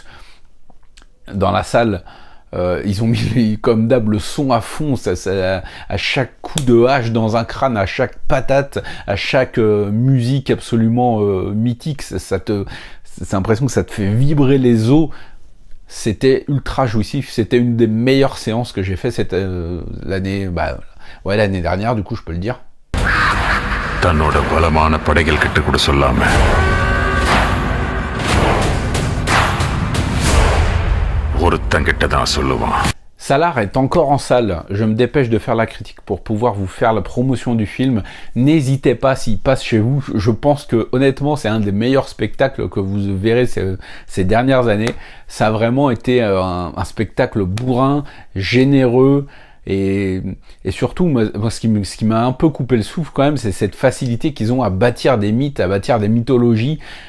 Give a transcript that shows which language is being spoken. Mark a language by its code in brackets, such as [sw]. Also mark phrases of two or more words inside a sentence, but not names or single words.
[fr] Dans la salle, ils ont mis, comme d'hab, le son à fond, à chaque coup de hache dans un crâne, à chaque patate, à chaque musique absolument mythique. C'est l'impression que ça te fait vibrer les os. C'était ultra jouissif, c'était une des meilleures séances que j'ai fait l'année dernière, du coup je peux le dire. [ta] தன்னோட பலமான படைகள் கிட்ட கூட சொல்லாம ஒருத்தன் கிட்ட தான் சொல்லுவான். [fr] Salar est encore en salle, je me dépêche de faire la critique pour pouvoir vous faire la promotion du film. N'hésitez pas s'il passe chez vous, je pense que honnêtement c'est un des meilleurs spectacles que vous verrez ces dernières années. Ça a vraiment été un spectacle bourrin, généreux, et surtout moi ce qui m'a un peu coupé le souffle quand même, c'est cette facilité qu'ils ont à bâtir des mythes, à bâtir des mythologies.